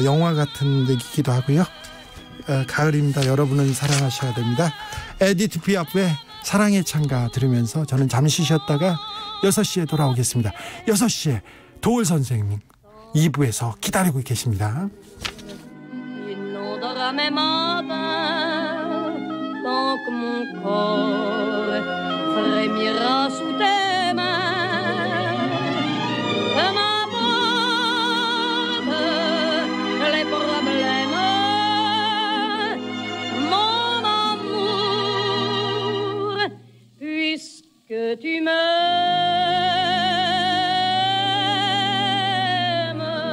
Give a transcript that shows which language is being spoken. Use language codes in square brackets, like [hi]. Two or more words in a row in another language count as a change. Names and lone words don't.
[ko] 영화 같은 얘기기도 하고요. 가을입니다. 여러분은 사랑하셔야 됩니다. 에디트 피아프의 사랑의 창가 들으면서 저는 잠시 쉬었다가 6시에 돌아오겠습니다. 6시에 도울 선생님 2부에서 기다리고 계십니다. [fr] Tant que mon corps frémira sous tes mains, que m'apportent les problèmes, mon amour, puisque tu m'aimes.